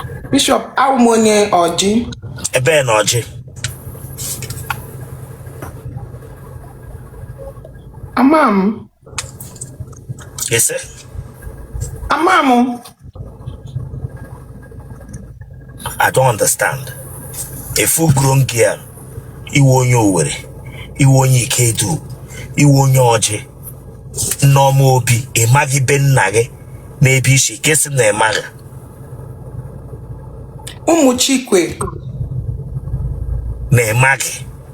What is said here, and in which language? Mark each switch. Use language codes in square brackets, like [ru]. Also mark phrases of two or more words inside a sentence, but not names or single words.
[en] Bishop, I'm [ig] onye Oji. Ebe n'Oji? Ama m. [en] Yes, sir. [ig] Ama m. [en] I don't understand. A full grown girl, [ig] iwe onye Owerri, iwe onye Ikedu, iwe onye Oji, Nneoma Obi, ị maghị be nna gị n'ebe isi, ka ị sị na ị maghị. Ụmụ Chikwe. Na ị maghị.